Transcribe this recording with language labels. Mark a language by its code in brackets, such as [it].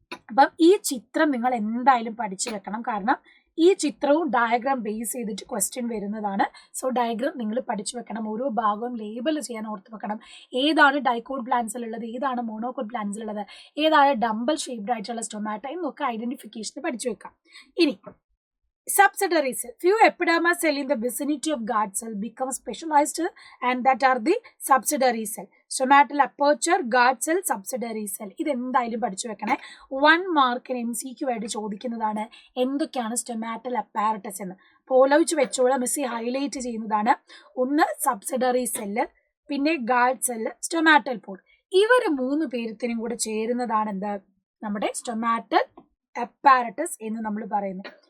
[ml] അപ്പം ഈ ചിത്രം നിങ്ങൾ എന്തായാലും പഠിച്ചു വെക്കണം, കാരണം ഈ ചിത്രവും ഡയഗ്രാം ബേസ് ചെയ്തിട്ട് ക്വസ്റ്റ്യൻ വരുന്നതാണ്. സോ ഡയഗ്രാം നിങ്ങൾ പഠിച്ചു വെക്കണം, ഓരോ ഭാഗവും ലേബൽ ചെയ്യാൻ ഓർത്ത് വെക്കണം. ഏതാണ് ഡൈക്കോട്ട് പ്ലാന്റ്സിലുള്ളത്, ഏതാണ് മോണോകോട്ട് പ്ലാന്റ്സിലുള്ളത്, ഏതാണ് ഡംബൽ ഷേപ്ഡ് ആയിട്ടുള്ള സ്റ്റൊമാറ്റ എന്നൊക്കെ ഐഡന്റിഫിക്കേഷൻ പഠിച്ചു വെക്കാം. ഇനി [en] subsidiary cell. Few epidermal cell in the vicinity of guard cell become specialized and that are the subsidiary cell. Stomatal aperture, guard cell, subsidiary cell. [ml] ഇത് എന്തായാലും പഠിച്ചു വെക്കണേ. 1 മാർക്കിന് MCQ ആയിട്ട് ചോദിക്കുന്നതാണ് എന്തൊക്കെയാണ് സ്റ്റൊമാറ്റൽ അപ്പാരറ്റസ് എന്ന്. പോലോച്ച് വെച്ചോളാം, മിസ്സി ഹൈലൈറ്റ് ചെയ്യുന്നതാണ്. ഒന്ന് സബ്സിഡറി സെല്ല്, പിന്നെ ഗാർഡ് സെല്ല്, സ്റ്റൊമാറ്റൽ പോഡ്. ഇവർ 3 പേരത്തിനും കൂടെ ചേരുന്നതാണ് എന്ത്, നമ്മുടെ സ്റ്റൊമാറ്റൽ അപ്പാരറ്റസ് എന്ന് നമ്മൾ പറയുന്നത്.